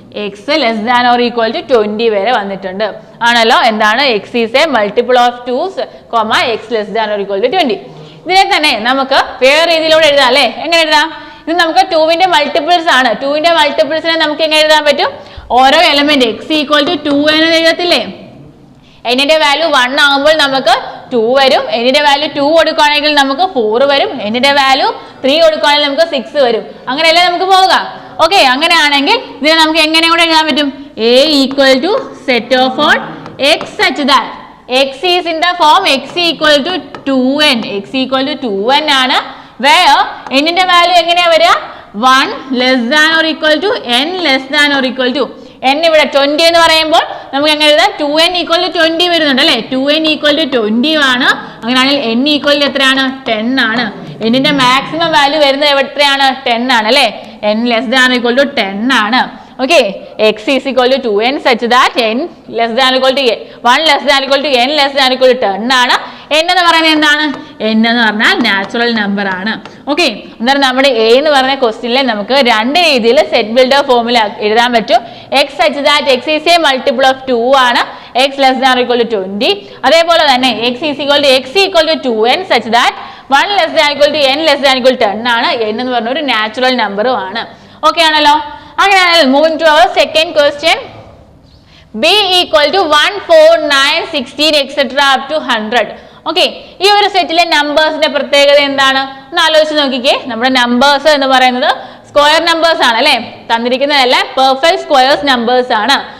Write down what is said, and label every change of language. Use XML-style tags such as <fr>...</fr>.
<en>x less than or equal to 20</en> <ml>വരെ വന്നിട്ടുണ്ട് ആണല്ലോ. എന്താണ്?</ml> <en>x is a multiple of 2, x less than or equal to 20.</en> <ml>ഇതിനെ തന്നെ നമുക്ക് വേറെ രീതിയിലൂടെ എഴുതാം അല്ലെ. എങ്ങനെ എഴുതാം? ഇത് നമുക്ക് 2ന്റെ മൾട്ടിപ്പിൾസ് ആണ്. 2ന്റെ മൾട്ടിപ്പിൾസിനെ നമുക്ക് എങ്ങനെ എഴുതാൻ പറ്റും? ഓരോ എലമെന്റ്</ml> <en>x equal to 2</en> <ml>എന്ന് എഴുതത്തില്ലേ. എന്നിന്റെ വാല്യൂ 1 ആകുമ്പോൾ നമുക്ക് 2 വരും. എന്നിന്റെ വാല്യൂ 2 കൊടുക്കുകയാണെങ്കിൽ നമുക്ക് 4 വരും. എന്നിന്റെ വാല്യൂ 3 കൊടുക്കുകയാണെങ്കിൽ നമുക്ക് 6 വരും. അങ്ങനെയല്ലേ നമുക്ക് പോകാം. ഓക്കെ, അങ്ങനെയാണെങ്കിൽ ഇതിനെ നമുക്ക് എങ്ങനെ കൂടെ എഴുതാൻ പറ്റും?</ml> <en>A equal to set of all x such that x is in the form x equal to 2n. x equal to 2n</en> <ml>ആണ്.</ml> <en>where</en> <ml>n-ന്റെ വാല്യൂ എങ്ങനെയാ വരിക?</ml> <en>1 less than or equal to n less than or equal to n</en> <ml>ഇവിടെ 20 എന്ന് പറയുമ്പോൾ നമുക്ക് എങ്ങനെ എഴുതാം?</ml> <en>2n equal to 20</en> <ml>വരുന്നുണ്ട് അല്ലേ.</ml> <en>2n equal to 20</en> <ml>ആണ്. അങ്ങനെയാണെങ്കിൽ</ml> <en>n equal to</en> <ml>എത്രയാണ്? 10 ആണ്. n-ന്റെ മാക്സിമം വാല്യൂ വരുന്നത് എത്രയാണ്? 10 ആണ് അല്ലേ.</ml> <en>n less than or equal to 10</en> <ml>ആണ്.</ml> <en>Okay, x is equal to 2n such that n less than or equal to 1 less than or equal to n less than or equal to 10 ആണ്.</en> <ml>n എന്ന് പറയുന്നത് എന്താണ്? n എന്ന് പറഞ്ഞാൽ natural number ആണ്. Okay, അന്നേരം നമ്മുടെ a എന്ന് പറഞ്ഞ ക്വസ്റ്റ്യനിൽ നമുക്ക് 2 രീതിയിൽ സെറ്റ് ബിൽഡർ ഫോമിൽ എഴുതാൻ പറ്റും.</ml> <en>x such that x is a multiple of 2</en> <ml>ആണ്.</ml> <en>x less than or equal to 20.</en> <ml>അതേപോലെ തന്നെ</ml> <en>x equal to 2n such that 1 less than or equal to n less than or equal to 10</en> <ml>ആണ്.</ml> <en>n</en> <ml>എന്ന് പറഞ്ഞ ഒരു natural നമ്പറും ആണ്. Okay ആണല്ലോ. അങ്ങനെയാണെങ്കിൽ</ml> <en>Moving to our second question, b equal to 1, 4, 9, 16 etc. up to 100.</en> <ml>Okay, ഈ ഒരു സെറ്റിലെ നമ്പേഴ്സിന്റെ പ്രത്യേകത എന്താണ് ഒന്ന് ആലോചിച്ച് നോക്കിക്കേ. നമ്മുടെ നമ്പേഴ്സ് എന്ന് പറയുന്നത് സ്ക്വയർ നമ്പേഴ്സ് ആണ് അല്ലെ. തന്നിരിക്കുന്നതല്ല, പെർഫെക്റ്റ് സ്ക്വയേഴ്സ് നമ്പേഴ്സ് ആണ്.</ml>